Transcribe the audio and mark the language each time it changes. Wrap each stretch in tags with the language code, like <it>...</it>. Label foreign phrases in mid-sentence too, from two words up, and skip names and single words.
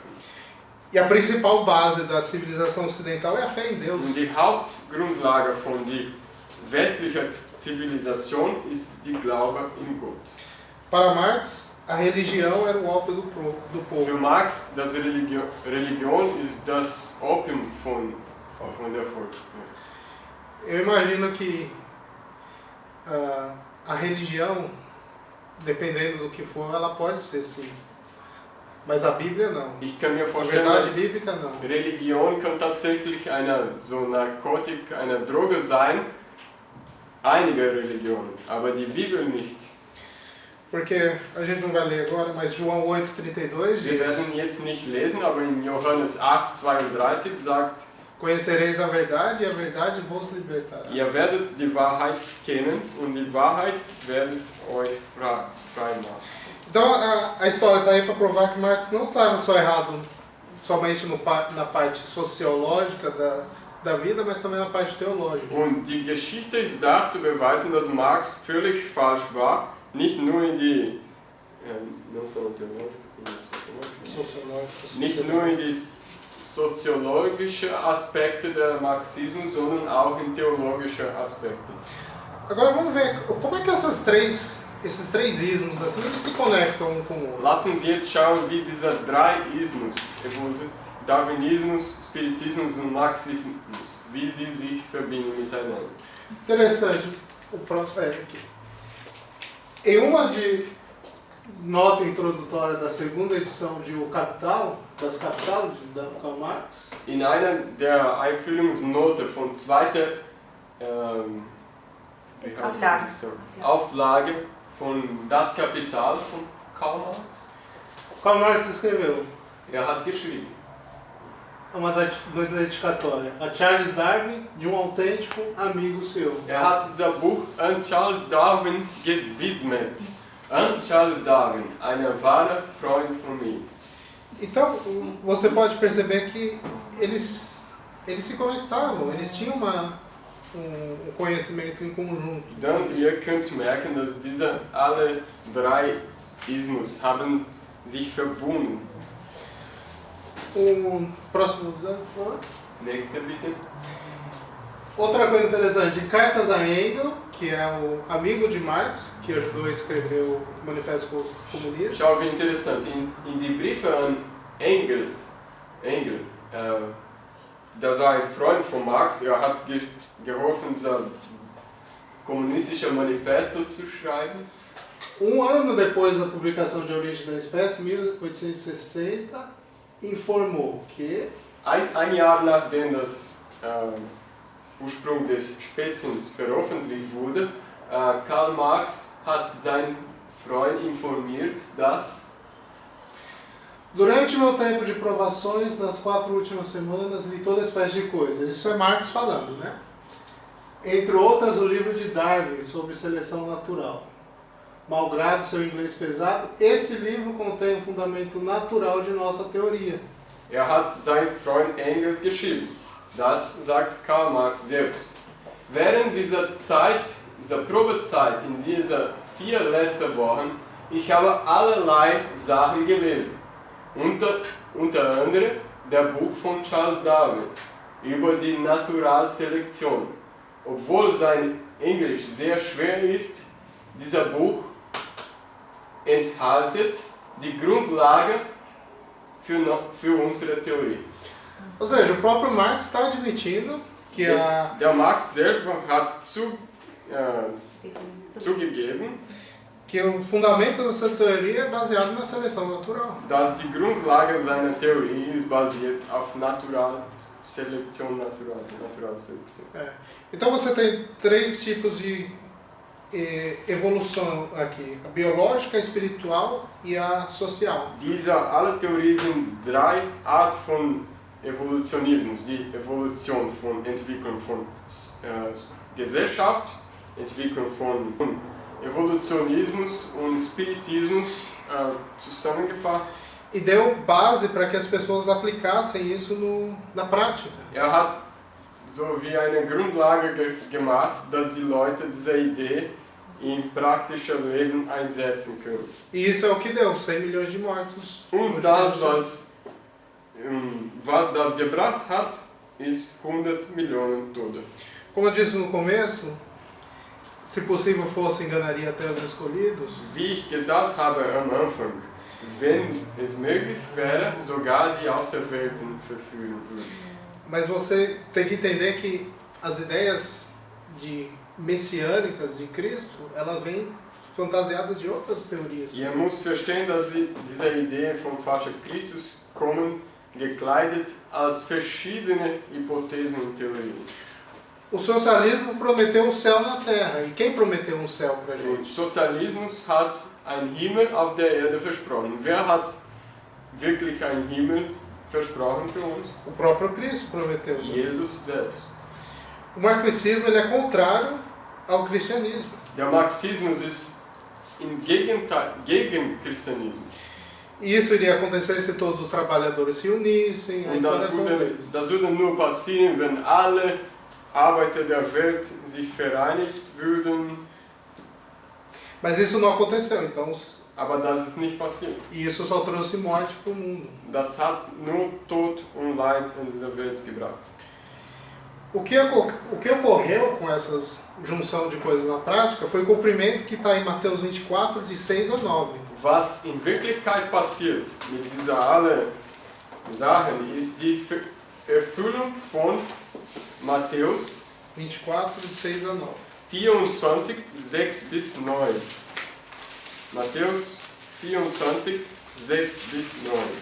<pt>E a principal base da civilização ocidental é a fé em Deus.</pt> <de>Und die Hauptgrundlage von die westlicher Zivilisation ist die Glaube in Gott.</de> <pt>Para Marx, a religião era o ópio do</pt> <de>Für</de> <pt>povo.</pt> <de>Marx, das Religion ist das Opium von der Volk.</de> <pt>Eu imagino que a religião, dependendo do que for, ela pode ser sim. Mas a Bíblia não.</pt> <de>Ich kann mir</de> <pt>A</pt> <de>vorstellen,</de> <pt>verdade</pt> <de>dass</de> <pt>bíblica não.</pt> <de>Religion kann tatsächlich so Narkotik, eine Droge sein, einige Religionen, aber die Bibel nicht.</de> <pt>Porque a gente não vai ler agora, mas João 8,32</pt> <de>Wir</de> <pt>diz:</pt> <de>werden jetzt nicht lesen, aber in Johannes 8,32 sagt,</de> <pt>Conhecereis a verdade e a verdade vos libertará.</pt> <de>ihr werdet die Wahrheit kennen und die Wahrheit wird euch frei machen.</de> <pt>Então a história está aí para provar que Marx não estava só errado somente na parte sociológica da vida, mas também na parte teológica.</pt> <de>Und die Geschichte ist da zu beweisen, dass Marx völlig falsch war, nicht nur in die nicht nur in die soziologische Aspekte des Marxismus, sondern auch in theologische Aspekte.</de> <pt>Agora vamos ver como é que esses três ismos assim, eles se conectam um com o outro.</pt> <de>Lass uns jetzt schauen, wie diese drei Ismus, Darwinismus, Spiritismus und Marxismus, wie sie sich verbinden miteinander.</de> <pt>Interessante. O próximo é aqui. Em uma nota introdutória da segunda edição de O Capital, das Capital, da Karl Marx,</pt> <de>In einer der Einführungsnote von zweiter Auflage von Das Kapital von Karl Marx.</de> <pt>Karl Marx escreveu</pt> <de>Hat geschrieben,</de> <pt>uma dedicatória a Charles Darwin, de um autêntico amigo seu.</pt> <de>hat das Buch an Charles Darwin gewidmet. An Charles Darwin, ein wahrer Freund von mir.</de> <pt>Então, você pode perceber que eles se conectavam, eles tinham um conhecimento em conjunto.</pt> <de>Dann ihr könnt merken, dass diese alle drei Ismus haben sich verbunden.</de> <pt>O próximo desafio, por favor.</pt> <de>Nächste bitte.</de> <pt>Outra coisa interessante, cartas a Engels, que é o amigo de Marx, que ajudou a escrever o Manifesto Comunista.</pt> <de>Schau, wie interessant. In die Briefe an Engel, das war ein Freund von Marx, hat geholfen, das kommunistische Manifesto zu schreiben.</de> <pt>Um ano depois da publicação de Origem da Espécie, 1860, informou que</pt> <de>Ein Jahr nachdem das Ursprung des Speziens veröffentlicht wurde, Karl Marx hat seinen Freund informiert, dass</de> <pt>durante meu tempo de provações, nas 4 últimas semanas, li toda espécie de coisas. Isso é Marx falando, né? Entre outras, o livro de Darwin sobre seleção natural. Malgrado seu inglês pesado, esse livro contém um fundamento natural de nossa teoria.</pt> <de>hat sein Freund Engels geschrieben. Das sagt Karl Marx selbst. Während dieser Zeit, dieser Probezeit, in dieser 4 letzten Wochen, ich habe allerlei Sachen gelesen. Unter anderem der Buch von Charles Darwin über die Naturalselektion. Obwohl sein Englisch sehr schwer ist, dieser Buch enthält die Grundlage für unsere Theorie.</de> <pt>Ou seja, o próprio Marx está admitindo que</pt> <de>Der Marx selber hat zugegeben,</de> <pt>que o fundamento da sua teoria é baseado na seleção natural.</pt> <de>dass die Grundlage seiner Theorie ist basiert auf Naturalselektion.</de> <pt>Então você tem 3 tipos de evolução aqui: a biológica, a espiritual e a social.</pt> <de>Alle Theorien sind 3 Arten von Evolutionismus. Die Evolution von Entwicklung von Gesellschaft, Entwicklung von Evolutionismus und Spiritismus zusammengefasst.</de> <pt>E deu base para que as pessoas aplicassem isso na prática.</pt> <de>Hat so wie eine Grundlage gemacht, dass die Leute diese Idee im praktischen Leben einsetzen können.</de> <pt>E isso é o que deu 100 milhões de mortos.</pt> <de>Und das, was das gebracht hat, ist 100 Millionen Tote.</de> <pt>Como eu disse no começo, se possível fosse, enganaria até os escolhidos.</pt> <de>Wie ich gesagt habe am Anfang, wenn es möglich wäre, sogar die Auserwählten verführen würden.</de> <pt>Mas você tem que entender que as ideias messiânicas de Cristo, elas vêm fantasiadas de outras teorias.</pt> <de>Ihr müsst verstehen, dass diese Ideen vom falschen Christus kommen, gekleidet als verschiedene Hypothesen und Theorien.</de> <pt>O socialismo prometeu o céu na terra. E quem prometeu um céu pra</pt> <de>Und</de> <pt>gente?</pt> <de>Sozialismus hat einen Himmel auf der Erde versprochen. Wer hat wirklich einen Himmel versprochen für uns?</de> <pt>O próprio Cristo prometeu.</pt> <de>Jesus selbst.</de> <pt>O marxismo ele é contrário ao cristianismo.</pt> <de>Der Marxismus ist im Gegenteil gegen Christianismus.</de> <pt>E isso iria acontecer se todos os trabalhadores se unissem. A</pt> <de>Und</de> <pt>história conta isso.</pt> <de>das würde nur passieren, wenn alle Arbeiter der Welt sich vereinigt würden.</de> <pt>Mas isso não aconteceu, então.</pt> <de>Aber das ist nicht passiert.</de> <pt>E isso só trouxe morte para o mundo.</pt> <de>Das hat nur Tod und Leid in dieser Welt gebracht.</de> <pt>O que ocorreu com essa junção de coisas na prática foi o cumprimento que está em Mateus 24, de 6 a 9.</pt> <de>Was in Wirklichkeit passiert mit dieser alle Sachen ist die Erfüllung von Matthäus</de> <pt>24, de 6 a 9.</pt> <de>24, 6 bis 9. Matthäus 24, 6 bis 9.</de>